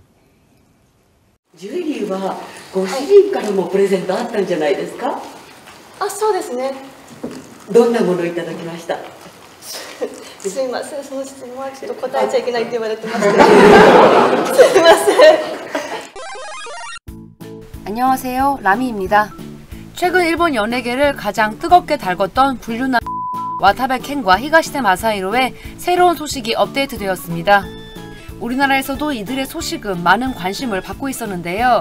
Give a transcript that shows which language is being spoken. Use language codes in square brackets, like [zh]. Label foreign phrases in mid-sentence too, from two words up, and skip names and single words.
[ja] ジュエリーはご主人からもプレゼントあったんじゃないですか？そうですね。どんなものをいただきました？すいません、その質問はちょっと答えちゃいけないって言われてましてすいません。 [ko] 안녕하세요, 라미입니다. 최근 일본 연예계를 가장 뜨겁게 달궜던 불륜남 와타베 켄과 히가시테 마사히로의 새로운 소식이 업데이트되었습니다. 우리나라에서도 이들의 소식은 많은 관심을 받고 있었는데요.